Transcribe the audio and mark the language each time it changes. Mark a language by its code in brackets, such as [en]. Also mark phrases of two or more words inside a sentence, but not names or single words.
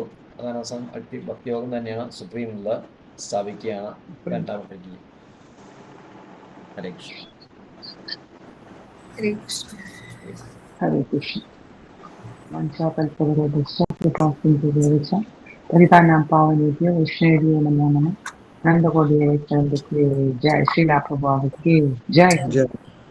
[ml] അതാണ് അവസാനം ഭക്തിയോഗം തന്നെയാണ് സുപ്രീം എന്നുള്ളത് സ്ഥാപിക്കുകയാണ് 2-ാമത്തെ രീതി. [sa] ഹരേ കൃഷ്ണ. ഹരേ കൃഷ്ണ. ഹരേ കൃഷ്ണ. പരിതാനാം പാവനേഭ്യോ വൈഷ്ണവേഭ്യോ നമോ നമഃ. [hi] नन्दकोटिये जय श्रीला प्रभुपाद की जय.